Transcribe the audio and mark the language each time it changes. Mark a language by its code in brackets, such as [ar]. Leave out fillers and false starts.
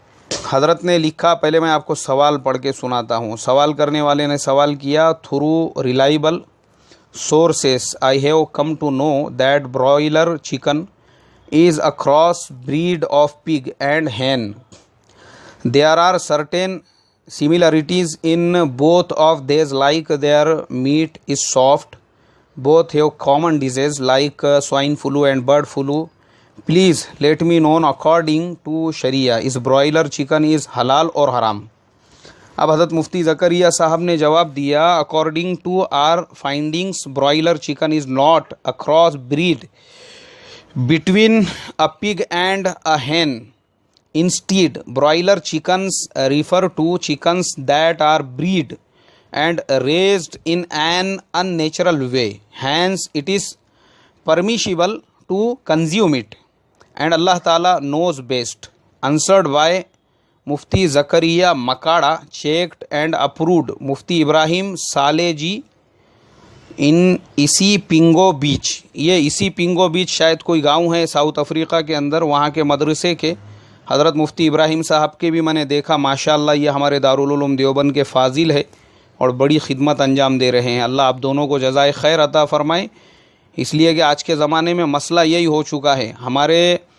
[ur] حضرت نے لکھا، پہلے میں آپ کو سوال پڑھ کے سناتا ہوں۔ سوال کرنے والے نے سوال کیا، [en] Through reliable sources I have come to know that broiler chicken is a cross breed of pig and hen. There are certain similarities in both of these, like their meat is soft. Both have common diseases like swine flu and bird flu. Please let me know according to Sharia is broiler chicken is halal or haram. [ur] اب حضرت مفتی زکریا صاحب نے جواب دیا، [en] according to our findings broiler chicken is not a cross breed between a pig and a hen. Instead, broiler chickens refer to chickens that are bred and raised in an unnatural way. Hence, it is permissible to consume it. And Allah Ta'ala knows best. Answered by Mufti Zakaria Makada, checked and approved Mufti Ibrahim Saleh [ur] ji ان اسی پنگو بیچ، یہ اسی پنگو بیچ شاید کوئی گاؤں ہے South Africa کے اندر، وہاں کے مدرسے کے حضرت مفتی ابراہیم صاحب کے بھی میں نے دیکھا، ماشاءاللہ یہ ہمارے دارالعلوم دیوبند کے فاضل ہے اور بڑی خدمت انجام دے رہے ہیں، اللہ آپ دونوں کو جزائے خیر عطا فرمائے۔ اس لیے کہ آج کے زمانے میں مسئلہ یہی ہو چکا ہے، ہمارے